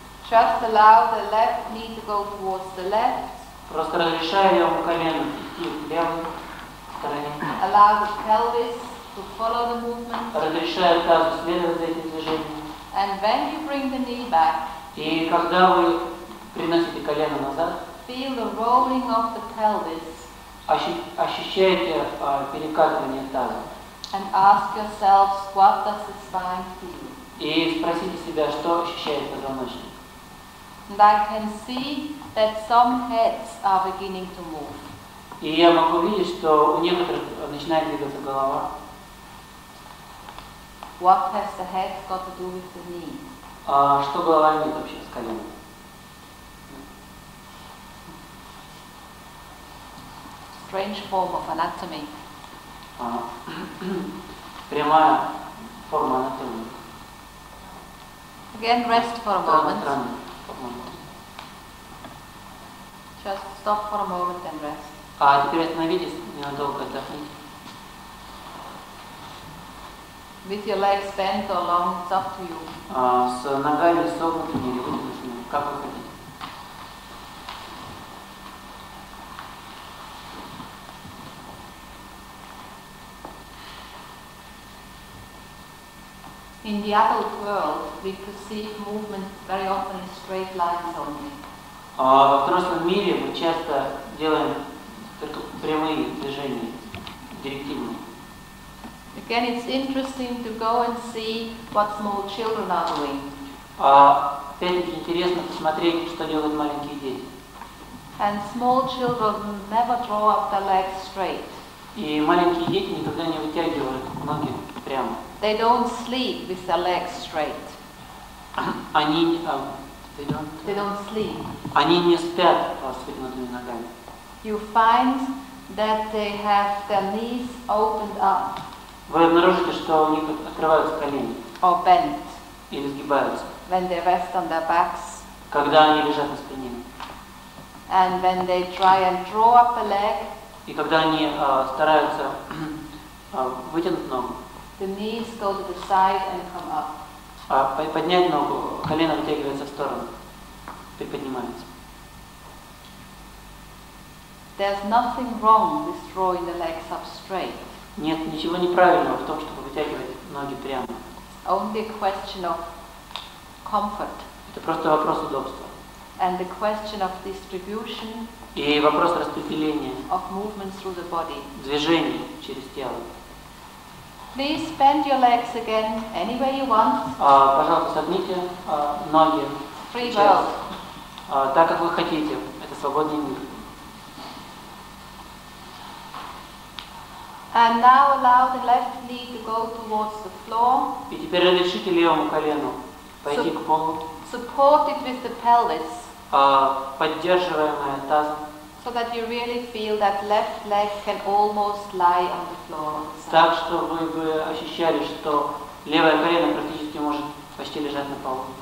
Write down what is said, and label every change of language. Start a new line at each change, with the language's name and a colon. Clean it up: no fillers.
English: Just allow the left knee to go towards the left.
Russian: Просто разрешая левому колену идти к левой стороне.
English: Allow the pelvis to follow the movement.
Russian: Разрешая тазу следовать за этим движением.
English: And when you bring the knee back,
Russian: И когда вы приносите колено назад,
English: feel the rolling of the pelvis
Russian: ощущаете перекатывание таза.
English: and ask yourselves, what does the spine feel?
Russian: И спросите себя, что ощущает позвоночник.
English: And I can see that some heads are beginning to move.
Russian: И я могу видеть, что у некоторых начинает двигаться голова.
English: What has the head got to do with the knee?
Russian: Что голова имеет вообще с коленом?
English: Strange form of anatomy.
Russian: Прямая форма анатомии.
English: Again, rest for a moment.
Russian: Странная форма анатомии.
English: Just stop for a moment and rest.
Russian: А теперь остановитесь, ненадолго отдохните.
English: With your legs bent or long, it's up to you.
Russian: С ногами согнутыми или вытянутыми, как вы хотите.
English: In the adult world, we perceive movement very often in straight lines only.
Russian: Во взрослом мире мы часто делаем только прямые движения, директивные.
English: Again, it's interesting to go and see what small children are doing.
Russian: Опять-таки интересно посмотреть, что делают маленькие дети.
English: And small children never draw up their legs straight.
Russian: И маленькие дети никогда не вытягивают ноги прямо.
English: They don't sleep with their legs straight.
Russian: Они
English: They don't sleep.
Russian: Они не спят с вытянутыми ногами.
English: You find that they have their knees opened up
Russian: Вы обнаружите, что у них открываются колени
English: or bent
Russian: или сгибаются,
English: when they rest on their backs.
Russian: когда они лежат на спине.
English: And when they try and draw up a leg,
Russian: И когда они стараются вытянуть ногу,
English: the knees go to the side and come up.
Russian: Поднять ногу, колено вытягивается в сторону, приподнимается.
English: There's nothing wrong with drawing the legs up straight.
Russian: Нет ничего неправильного в том, чтобы вытягивать ноги прямо.
English: It's only a question of comfort
Russian: Это просто вопрос удобства.
English: and the question of distribution
Russian: И вопрос распределения
English: of movement through the body.
Russian: движений через тело.
English: Please bend your legs again any way you want.
Russian: Пожалуйста, согните ноги
English: Free
Russian: сейчас,
English: world.
Russian: так, как вы хотите. Это свободный мир.
English: And now allow the left knee to go towards the floor.
Russian: И теперь разрешите левому колену пойти к полу,
English: Support it with the pelvis
Russian: поддерживаемое тазом,
English: so that you really feel that left leg can almost lie on the floor.
Russian: так, что вы бы ощущали, что левое колено практически может почти лежать на полу.